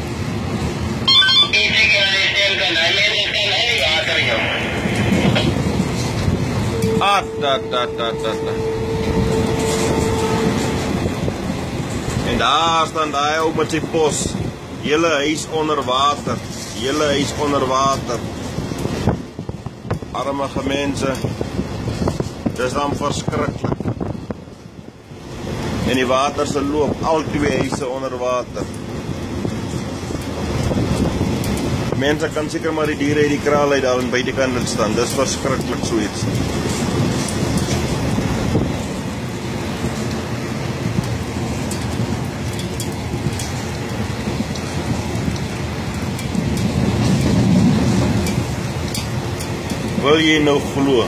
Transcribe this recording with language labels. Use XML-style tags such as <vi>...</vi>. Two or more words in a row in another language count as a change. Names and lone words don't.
<af>En daar staan die ook met die pos. Hele huis onder water. Hele huis onder water.</af> <nl>Arme mensen. Dat is dan verschrikkelijk.</nl> <af>En die water se loop al twee huise onder water. Mense kan seker maar die diere uit die kraal uit al aan beide kante staan. Dis verskriklik so iets. Wil jy nou glo?</af>